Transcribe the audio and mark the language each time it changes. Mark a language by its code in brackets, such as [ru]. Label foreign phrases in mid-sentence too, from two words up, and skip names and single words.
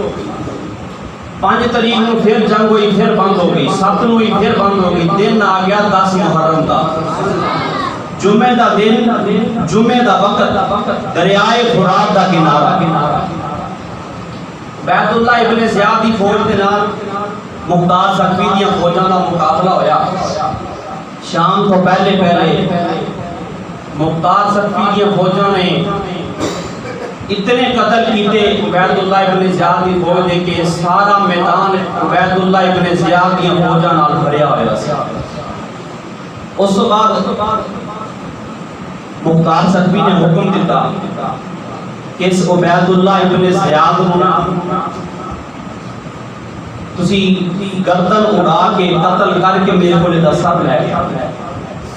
[pa] 5 تاریخ نو پھر جنگ ہوئی پھر بند ہو گئی. 7 نو ہوئی پھر بند ہو گئی. دن آ گیا 10 محرم کا جمعہ دا دن جمعہ دا وقت دریائے فرات دا کنارہ. عبید اللہ ابن زیاد دی فوج کے نال مختار صفی دی فوجاں دا مقابلہ ہویا. شام کو پہلے مختار صفی دی فوجاں نے اتنے قتل کیتے عبید اللہ ابن زیاد دی فوج دے کہ سارا میدان عبید اللہ ابن زیاد دی فوجاں نال بھریا ہوا سی. اس بعد مختار صفی نے حکم دیتا کہ اس عبید اللہ ابن زیاد نو تسی گردن اڑا کے قتل کر کے میرے کو سب لے گیا.